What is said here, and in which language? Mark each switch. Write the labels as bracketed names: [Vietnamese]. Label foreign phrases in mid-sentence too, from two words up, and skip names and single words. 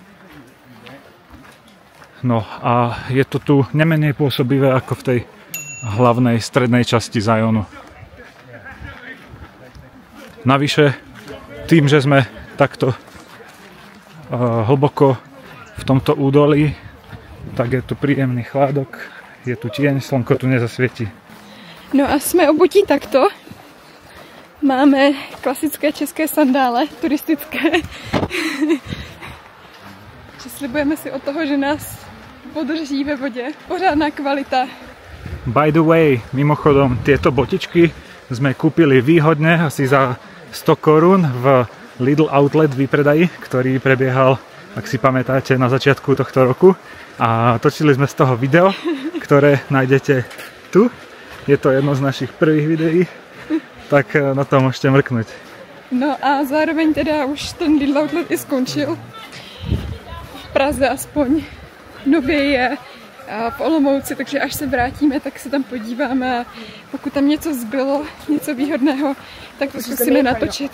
[Slovak] No a je to tu nemenej pôsobivé ako v tej hlavnej strednej časti Zionu. Navyše, tým, že sme takto hlboko v tomto údolí, tak je tu príjemný chládok, je tu tieň, slnko tu nezasvietí. [Czech] No a jsme obutí takto. [Slovak] Máme klasické české sandále, turistické. [Czech] Slibujeme si od toho, že nás podrží ve vodě. Pořádná kvalita. [English] By the way, [Slovak] mimochodom, tieto botičky sme kúpili výhodne, asi za 100 korún v Lidl Outlet výpredaji, ktorý prebiehal, ak si pamätáte, na začiatku tohto roku. A točili sme z toho video, ktoré nájdete tu. Je to jedno z našich prvých videí, tak na to môžete mrknúť. No a zároveň teda už ten Lidl Outlet i skončil. [Czech] V Praze aspoň. Nově je v Olomouci, takže až se vrátíme, tak se tam podíváme a pokud tam něco zbylo, něco výhodného, tak to zkusíme natočit.